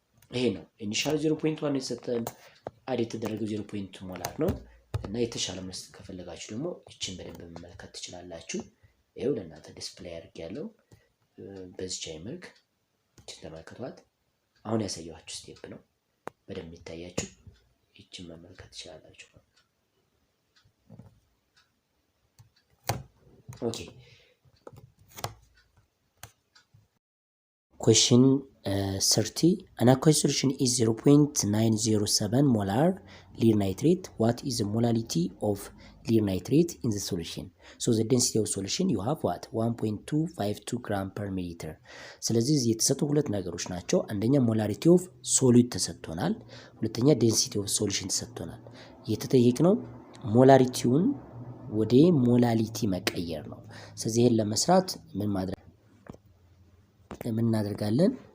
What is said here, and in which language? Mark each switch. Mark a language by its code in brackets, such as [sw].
[am] ይሄ ነው ኢኒሻል 0.1 የተሰጠን አድ የተደረገው 0.2 ሞላር ነው እና የተሻለ መስጠት ከፈለጋችሁ ደግሞ እቺን በደንብ መመልከት ትችላላችሁ። ይሄው ለእናንተ ዲስፕሌይ አድርጌያለሁ። በዚህ ቻይ መልክ እቺን ተመልከቷት። አሁን ያሳየኋችሁ ስቴፕ ነው። በደንብ ይታያችሁ እቺን መመልከት ትችላላችሁ። ኦኬ question [en] 30 an aqueous solution is 0.907 molar lead nitrate. What is the molality of lead nitrate in the solution? So the density of solution you have what 1.252 gram per milliliter. [am] ስለዚህ እዚህ የተሰጡ ሁለት ነገሮች ናቸው። አንደኛ [en] molarity of solute [am] ተሰጥቶናል፣ ሁለተኛ [en] density of solution [am] ተሰጥቶናል። የተጠየቅነው ሞላሪቲውን ወደ ሞላሊቲ መቀየር ነው። ስለዚህ ይሄን ለመስራት ምን እናደርጋለን?